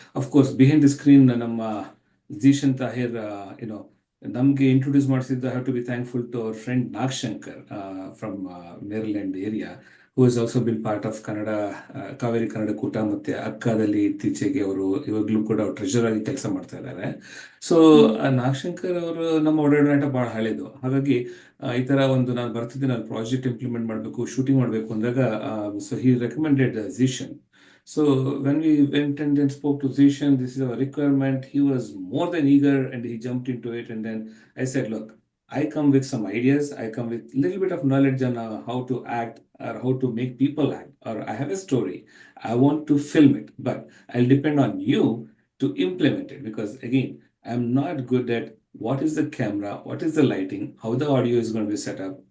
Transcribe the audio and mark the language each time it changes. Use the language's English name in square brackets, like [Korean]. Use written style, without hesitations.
[English] Of course behind the screen ನಮ್ಮ Zishan Tahir [Kannada] ನಮ್ಗೆ introduce ಮಾಡಿಸಿದ್ದು. [English] I have to be thankful to our friend Nagshankar from Maryland area, who has also been part of Kannada [Kannada] Kaveri Kannada ಕೂಟ ಮತ್ತೆ ಅಕ್ಕದಲ್ಲಿ ಇತ್ತೀಚೆಗೆ ಅವರು ಇವಾಗ್ಲೂ ಕೂಡ ಟ್ರೆಷರ್ ಆಗಿ ಕೆಲಸ ಮಾಡ್ತಾ ಇದ್ದಾರೆ. ಸೊ ನಾಗಶಂಕರ್ ಅವರು ನಮ್ಮ ಒಡನಾಟ ಬಹಳ ಹಳೇದು. ಹಾಗಾಗಿ ಈ ತರ ನಾನು ಬರ್ತಿದ್ದೆ, ನಾನು ಪ್ರಾಜೆಕ್ಟ್ ಇಂಪ್ಲಿಮೆಂಟ್ ಮಾಡಬೇಕು, ಶೂಟಿಂಗ್ ಮಾಡಬೇಕು ಅಂದಾಗ [English] So he recommended Zishan. So when we went and then spoke to Zishan, this is our requirement, he was more than eager and he jumped into it. And then I said, look, I come with some ideas. I come with a little bit of knowledge on how to act or how to make people act, or I have a story. I want to film it, but I'll depend on you to implement it because, again, I'm not good at what is the camera, what is the lighting, how the audio is going to be set up.